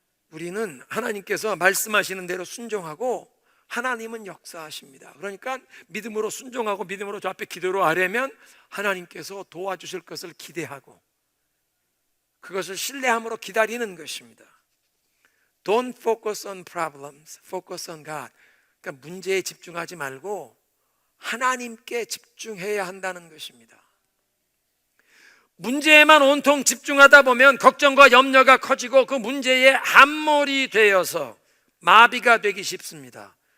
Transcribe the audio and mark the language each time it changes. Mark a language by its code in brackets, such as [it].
[ko] 우리는 하나님께서 말씀하시는 대로 순종하고 하나님은 역사하십니다. 그러니까 믿음으로 순종하고 믿음으로 저 앞에 기도로 아뢰면 하나님께서 도와주실 것을 기대하고 그것을 신뢰함으로 기다리는 것입니다. [en] Don't focus on problems, focus on God. [ko] 그러니까 문제에 집중하지 말고 하나님께 집중해야 한다는 것입니다. 문제에만 온통 집중하다 보면 걱정과 염려가 커지고 그 문제에 함몰이 되어서 마비가 되기 쉽습니다.